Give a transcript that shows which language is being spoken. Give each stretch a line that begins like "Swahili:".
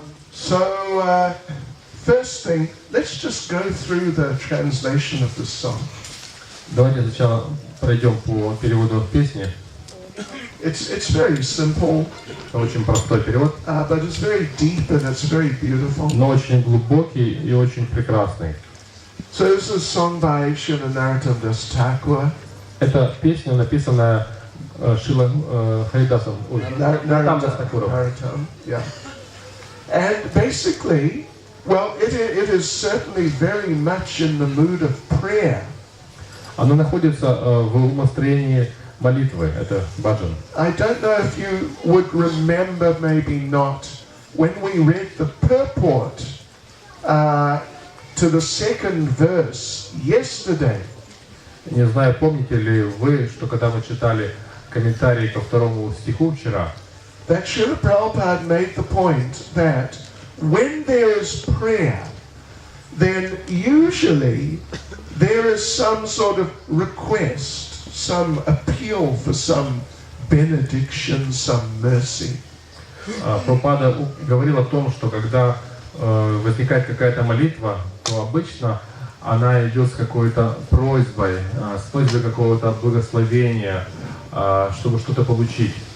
English: So, first thing, let's just go through the translation of the song.
Russian: Давайте сначала пройдем по переводу песни.
English: It's very simple.
Russian: Очень простой перевод,
English: But it's very deep and it's very beautiful.
Russian: но очень глубокий и очень прекрасный.
English: So this is a song by Srila Narottam Das Thakur.
Russian: Это песня, написанная Шила Харидасом, Наротtam Дас Такуром.
English: Narottam, yeah. And basically, well, it is certainly very much in the mood of prayer.
Russian: Она находится в умостроении молитвы, это баджан.
English: I don't know if you would remember, maybe not, when we read the purport to the second verse yesterday.
Russian: Не знаю, помните ли вы, что когда мы читали комментарии ко второму стиху вчера,
English: That Srila Prabhupada made the point that when there is prayer, then usually there is some sort of request, some appeal for some benediction, some mercy.
Russian: Прабхупада говорил о том, что когда возникает какая-то молитва, то обычно она идет с какой-то просьбой, с просьбой какого-то благословения, чтобы что-то получить.